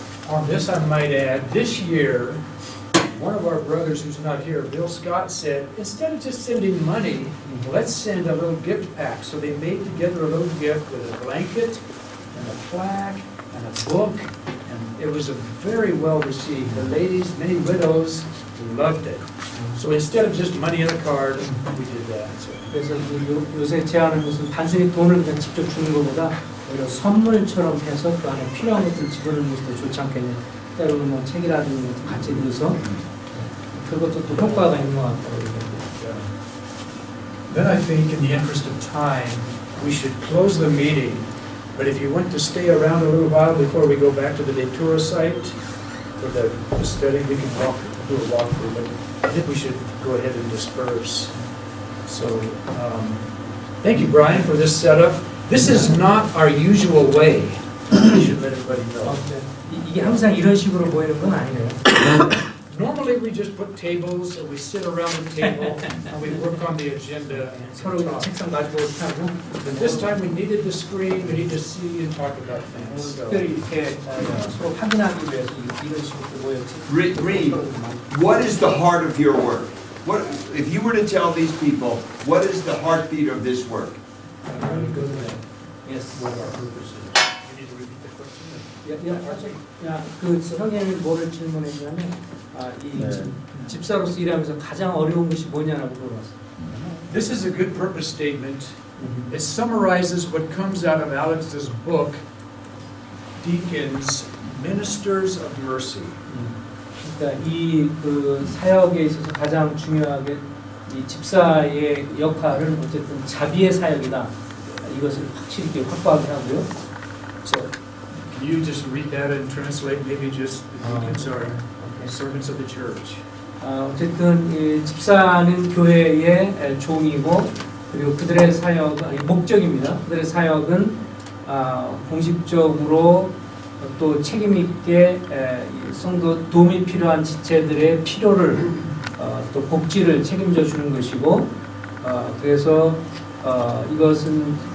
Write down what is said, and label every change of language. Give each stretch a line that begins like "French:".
English: On this, I might add, this year, one of our brothers who's not here, Bill Scott, said, instead of just sending money, let's send a little gift pack. So they made together a little gift with a blanket and a plaque and a book, and it was a very well received. The ladies, many widows, loved it. So instead of just money in a card, we did that. So
Korean: 그래서 요새 제안하는 것은 단순히 돈을 그냥 직접 주는 것보다 오히려 선물처럼 해서 그 안에 필요한 것들을 집어넣는 것이 더 좋지 않겠냐. 때로는 뭐 책이라든지 것도 같이 넣어서 그것도 또 효과가 있는 것 같다고 얘기합니다.
English: then I think in the interest of time, we should close the meeting. But if you want to stay around a little while before we go back to the Datura site for the study, we can do a walkthrough. But I think we should go ahead and disperse. So, thank you, Brian, for this setup. This is not our usual way. We should let everybody know.
Korean: 이게 항상 이런 식으로 보이는 건 아니네요.
English: Normally, we just put tables, and we sit around the table, and we work on the agenda and
Korean: 서로
English: talk.
Korean: 책상 가지고 하고
English: But this time, we needed the screen, we need to see and talk about things. So,
Korean: 특별히 이렇게 서로 확인하기 위해서 이런 식으로 모였지.
English: Reed, what is the heart of your work? What, if you were to tell these people, what is the heartbeat of this work? Yes. what our purpose is. You need to repeat the question?
Korean: 그 형님이 뭐를 질문했냐면 이 집사로서 일하면서 가장 어려운 것이 뭐냐라고 물어봤어요.
English: This is a good purpose statement. It summarizes what comes out of Alex's book, Deacons, Ministers of Mercy.
Korean: 그러니까 이 그 사역에 있어서 가장 중요하게 이 집사의 역할은 어쨌든 자비의 사역이다. 이것을 확실히 이렇게 확보하게 하고요.
English: So, can you just read that and translate? Maybe just the deacons are servants of the church.
Korean: 어쨌든 이 집사는 교회의 종이고 그리고 그들의 사역 아니 목적입니다. 그들의 사역은 공식적으로 또 책임 있게 성도 도움이 필요한 지체들의 필요를 또 복지를 책임져 주는 것이고 그래서 이것은